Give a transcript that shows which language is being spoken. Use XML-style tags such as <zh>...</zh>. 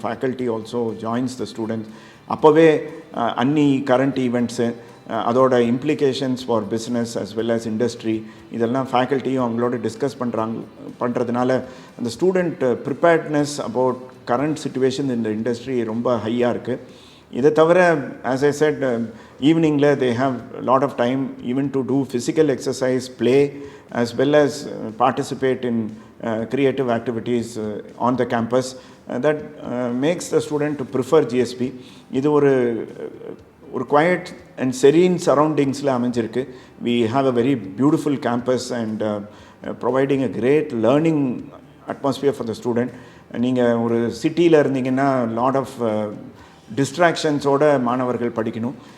<en>Faculty also joins the students.</en> <ta>அப்போவே அன்னி current events, அதோட implications for business as well as industry, இதெல்லாம் ஃபேக்கல்ட்டியும் அவங்களோட discuss பண்ணுறதுனால அந்த student preparedness about current situation இந்த இண்டஸ்ட்ரி ரொம்ப ஹையாக இருக்குது.</ta> <en>இதை தவிர as I said, ஈவினிங்கில் they have lot of time even to do physical exercise, play, as well as participate in creative activities on the campus that makes the student to prefer GSB.</en> <ta>இது ஒரு</ta> <en>quiet and serene surroundings</en> <ta>ல அமைஞ்சிருக்கு.</ta> <en>We have a very beautiful campus and providing a great learning atmosphere for the student.</en> <ta>நீங்கள் ஒரு சிட்டியில் இருந்தீங்கன்னா lot of டிஸ்ட்ராக்ஷன்ஸோட மாணவர்கள் படிக்கணும்.</ta>